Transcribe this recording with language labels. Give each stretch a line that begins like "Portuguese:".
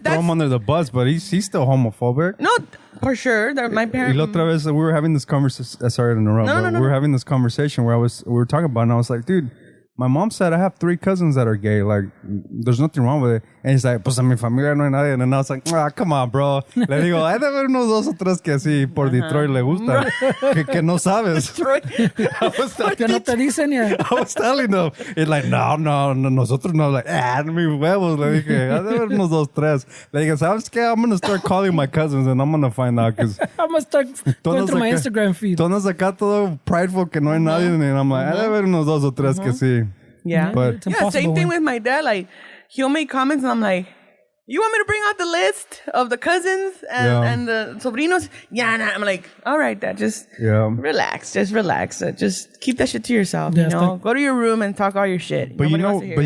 English: throw him under the bus, but he's still homophobic. No, for sure. My
Spanish: Y
English: parents.
Spanish: la otra vez,
English: we were having this conversation. Sorry to interrupt. No, but no. We were having this conversation where we were talking about it, and I was like, dude, my mom said I have 3 cousins that are gay. Like, there's nothing wrong with it. And he's like,
Spanish: pues a mi familia no hay nadie.
English: And I was like, come on, bro.
Spanish: Le digo, hay de haber unos 2 o 3 que así por Detroit le gusta. que no sabes. Que no te dicen ya.
English: I was telling them. It's like, no,
Spanish: nosotros no.
English: Like,
Spanish: mis huevos. Le dije, hay de haber unos 2, 3. Le dije, ¿sabes qué?
English: I'm going to start calling my cousins and I'm going to find out. Because I'm gonna start going through my Instagram feed.
Spanish: Tú andas acá todo prideful que no hay nadie.
English: And I'm like,
Spanish: hay de haber unos 2 o 3 que sí.
English: Yeah. But It's Yeah, impossible. same thing with my dad. Like, he'll make comments, and I'm like, you want me to bring out the list of the cousins and the sobrinos? Yeah, nah. I'm like, all right, Dad, just relax. Just relax. Just keep that shit to yourself, Yeah, you know? stop. Go to your room and talk all your shit. But Nobody wants to hear it.